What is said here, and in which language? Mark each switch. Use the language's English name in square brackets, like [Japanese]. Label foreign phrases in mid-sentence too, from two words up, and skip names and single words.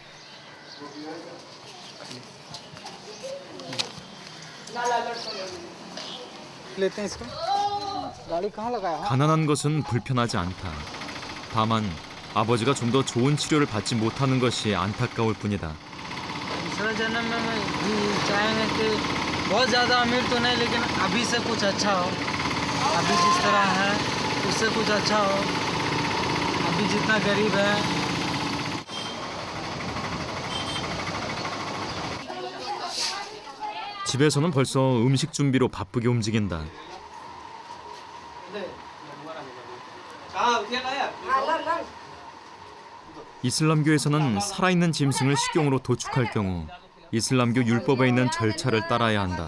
[Korean] 가난한 것은 불편하지 않다. 다만 아버지가 좀 더 좋은 치료를 받지 못하는 것이 안타까울 뿐이다. [Hindi] दूसरा जन्म में भी चाहेंगे कि बहुत ज़्यादा अमीर तो नहीं, लेकिन अभी से कुछ अच्छा हो, अभी जिस तरह है उससे कुछ अच्छा हो, अभी जितना गरीब है। [Korean] 집에서는 벌써 음식 준비로 바쁘게 움직인다. 이슬람교에서는 살아있는 짐승을 식용으로 도축할 경우 이슬람교 율법에 있는 절차를 따라야 한다.